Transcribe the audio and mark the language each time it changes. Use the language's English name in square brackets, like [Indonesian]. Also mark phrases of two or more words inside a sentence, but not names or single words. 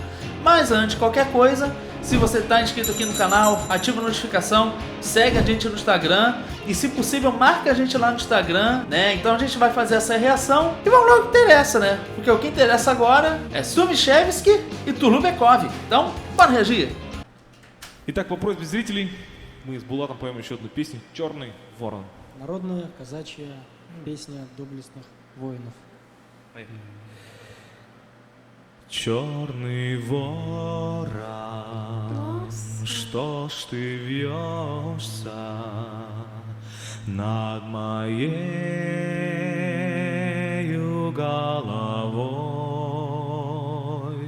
[Portuguese] Mas antes, qualquer coisa, se você está inscrito aqui no canal, ativa a notificação, segue a gente no Instagram e, se possível, marca a gente lá no Instagram, né? Então a gente vai fazer essa reação e vamos logo que interessa, né? Porque o que interessa agora é Сумишевский и Тулубеков. Então, bora reagir! [Russian] Итак, по просьбе зрителей мы с Булатом поем еще одну песню «Черный ворон». Народная казачья песня доблестных воинов. Черный ворон, что ж ты вьешься над моею головой?